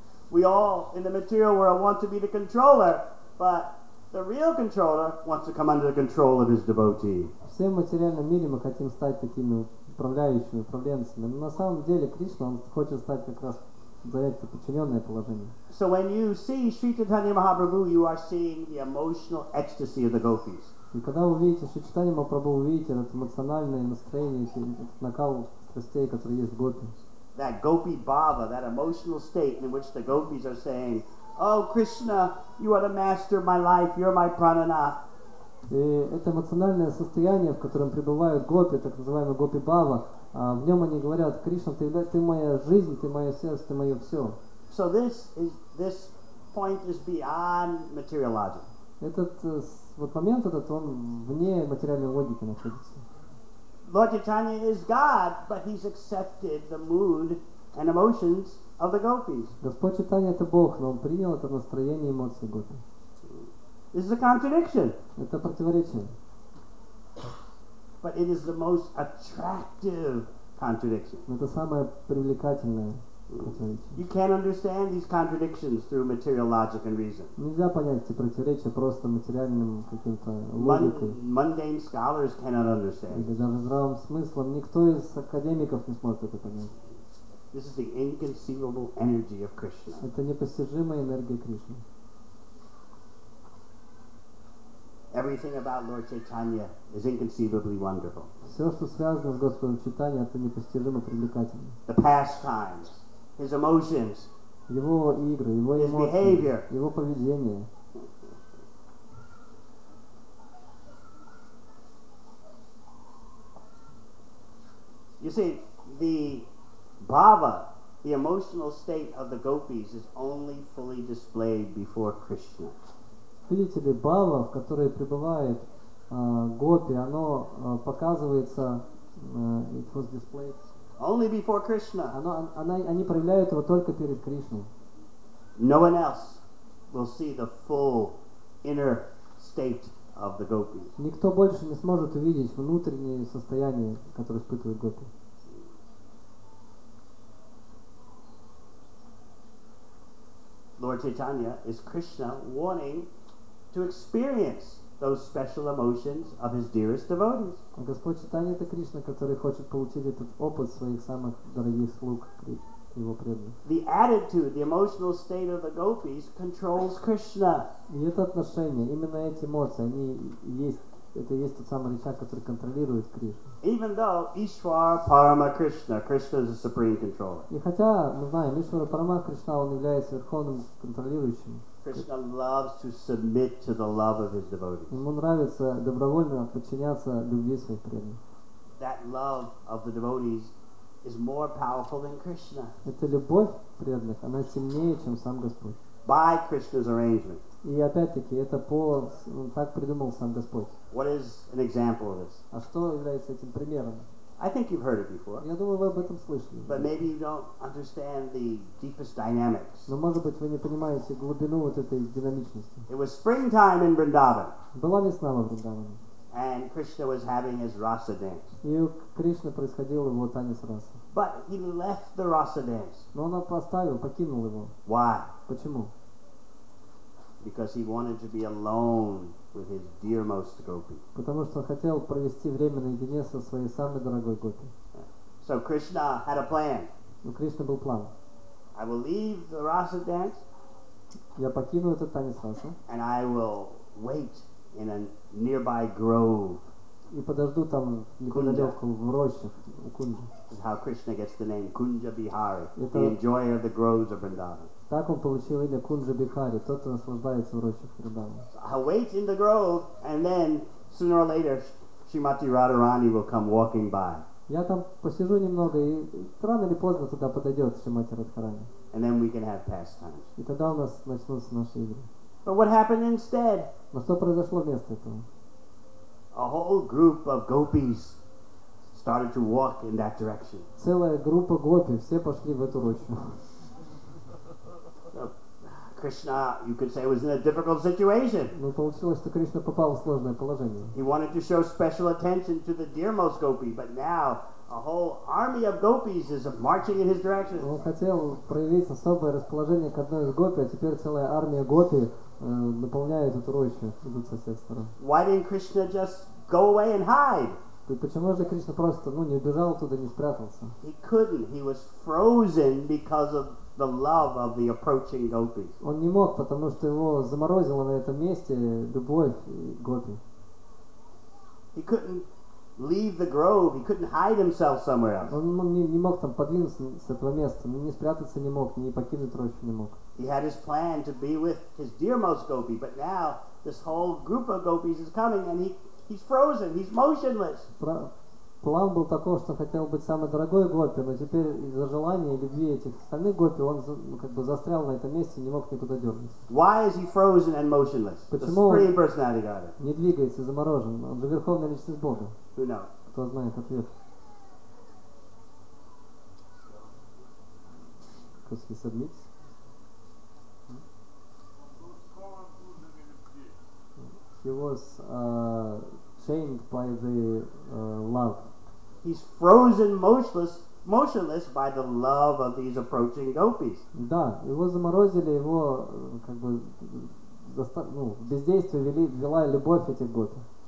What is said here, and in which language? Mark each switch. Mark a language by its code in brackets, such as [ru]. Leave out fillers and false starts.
[en] We all in the material world want to be the controller, but the real controller wants to come under the control of his devotee. [ru] Все в материальном мире мы хотим стать такими управляющими, управленцами, но на самом деле Кришна, он хочет стать как раз занять это подчиненное положение. [en] So when you see Sri Chaitanya Mahaprabhu, you are seeing the emotional ecstasy of the gopis. [ru] И когда вы видите Шри Чайтанью Махапрабху, вы видите это эмоциональное настроение, этот накал страстей, который есть в гопи. [en] That gopi bhava, that emotional state in which the gopis are saying, "Oh Krishna, you are the master of my life, you're my pranana." [ru] И это эмоциональное состояние, в котором пребывают гопи, так называемый гопи бхава, в нем они говорят: Кришна, ты моя жизнь, ты мое сердце, ты мое все. [en] So this point is beyond material logic. [ru] Этот вот момент этот, он вне материальной логики находится. [en] Lord Chaitanya is God, but he's accepted the mood and emotions of the gopis. [ru] Господь Чайтанья это Бог, но он принял это настроение и эмоции гопи. [en] This is a contradiction. [ru] Это противоречие. [en] but it is the most attractive contradiction. [ru] Но это самое привлекательное противоречие. [en] You can't understand these contradictions through material logic and reason. [ru] Нельзя понять эти противоречия просто материальным каким-то логикой. [en] Mundane scholars cannot understand. [ru] Или даже здравым смыслом. Никто из академиков не сможет это понять. [en] This is the inconceivable energy of Krishna. [ru] Это непостижимая энергия Кришны. [en] Everything about Lord Chaitanya is inconceivably wonderful. [ru] Все, что связано с Господом Чайтаньей, это непостижимо привлекательно. [en] The pastimes, his emotions, [ru] Его игры, его [en] his [ru] эмоции, [en] behavior. [ru] его поведение. [en] You see, the bhava, the emotional state of the gopis, is only fully displayed before Krishna. [ru] Видите ли, бхава, в которой пребывает гопи, оно показывается, [en] it was displayed, Only before Krishna. [ru] они проявляют его только перед Кришной. [en] No one else will see the full inner state of the gopis. [ru] Никто больше не сможет увидеть внутреннее состояние, которое испытывает гопи. [en] Lord Chaitanya is Krishna wanting to experience those special emotions of his dearest devotees. [ru] А Господь Чайтанья — это Кришна, который хочет получить этот опыт своих самых дорогих слуг, его преданных. [en] The attitude, the emotional state of the gopis controls Krishna. [ru] И это отношение, именно эти эмоции, это и есть тот самый рычаг, который контролирует Кришну. [en] Even though Ishwar Parama Krishna, Krishna is the supreme controller. [ru] И хотя мы знаем, Ишвара Парама Кришна, он является верховным контролирующим. [en] Krishna loves to submit to the love of his devotees. [ru] Ему нравится добровольно подчиняться любви своих преданных. [en] That love of the devotees is more powerful than Krishna. [ru] Эта любовь преданных, она сильнее, чем сам Господь. [en] By Krishna's arrangement. [ru] И опять-таки, это так придумал сам Господь. [en] What is an example of this? [ru] А что является этим примером? [en] I think you've heard it before, [ru] Я думаю, вы об этом слышали. [en] but maybe you don't understand the deepest dynamics. [ru] Но, может быть, вы не понимаете глубину вот этой динамичности. [en] It was springtime in Vrindavan, [ru] Была весна во Вриндаване, [en] and Krishna was having his rasa dance. [ru] и у Кришны происходил его танец раса. [en] But he left the rasa dance. [ru] Но он покинул его. [en] Why? [ru] Почему? [en] Because he wanted to be alone with his dearmost gopi. [ru] Потому что он хотел провести время наедине со своей самой дорогой гопи. [en] So Krishna had a plan. [ru] У Кришны был план. [en] I will leave the rasa dance, [ru] Я покину этот танец раса [en] and I will wait in a nearby grove. [ru] и подожду там неподалеку в рощах у Кунджи. [en] This is how Krishna gets the name Kunja Bihari, [ru] Это- [en] the enjoyer of the groves of Vrindavan. [ru] Так он получил имя Кунджа Бихари, тот, кто наслаждается в рощах Вриндавана. [en] So I'll wait in the grove, and then sooner or later, Srimati Radharani will come walking by, [ru] Я там посижу немного, и рано или поздно туда подойдет Шримати Радхарани. [en] and then we can have pastimes. [ru] И тогда у нас начнутся наши игры. [en] But what happened instead? [ru] Но что произошло вместо этого? [en] A whole group of gopis started to walk in that direction. [ru] Целая группа гопи, все пошли в эту рощу. [en] So Krishna, you could say, was in a difficult situation. [ru] Но получилось, что Кришна попал в сложное положение. [en] He wanted to show special attention to the dearmost gopi, but now a whole army of gopis is marching in his direction. [ru] Он хотел проявить особое расположение к одной из гопи, а теперь целая армия гопи наполняет эту рощу, идут со всех сторон. [en] Why didn't Krishna just go away and hide? [ru] И почему же Кришна просто не убежал оттуда, не спрятался? [en] He couldn't. He was frozen because of the love of the approaching gopis. [ru] Он не мог, потому что его заморозила на этом месте любовь к гопи. [en] He couldn't leave the grove. He couldn't hide himself somewhere else. [ru] Он не мог там подвинуться с этого места, не спрятаться не мог, не покинуть рощу не мог. [en] He had his plan to be with his dearmost gopi, but now this whole group of gopis is coming, and he's frozen. He's motionless. [ru] План был такой, что он хотел быть самой дорогой гопи, но теперь из-за желания и любви этих остальных гопи он как бы застрял на этом месте и не мог никуда дернуться. [en] Why is he frozen and motionless? The [ru] Почему [en] Supreme Personality Godhead. [ru] не двигается и заморожен? Он же верховная личность Бога. [en] Who knows? [ru] Кто знает ответ? [en] Because he submits. He was chained by the love. He's frozen motionless by the love of these approaching gopis. [ru] Да, его заморозили, его как бы в бездействие вела любовь этих гопи.